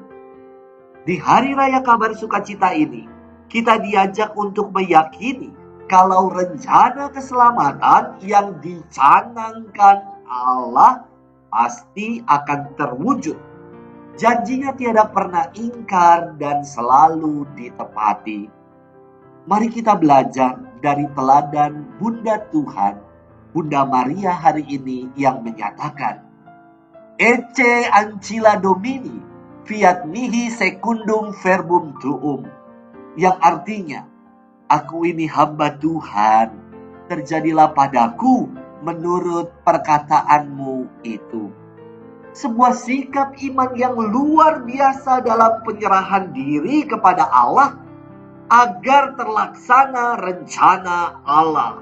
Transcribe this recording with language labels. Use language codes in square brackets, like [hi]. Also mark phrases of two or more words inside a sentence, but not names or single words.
[id] Di hari raya kabar sukacita ini, kita diajak untuk meyakini kalau rencana keselamatan yang dicanangkan Allah pasti akan terwujud. Janjinya tiada pernah ingkar dan selalu ditepati. Mari kita belajar dari teladan Bunda Tuhan, Bunda Maria hari ini yang menyatakan, [la] Ecce ancilla Domini, fiat mihi secundum verbum tuum, [id] yang artinya, aku ini hamba Tuhan, terjadilah padaku menurut perkataanmu itu. Sebuah sikap iman yang luar biasa dalam penyerahan diri kepada Allah agar terlaksana rencana Allah.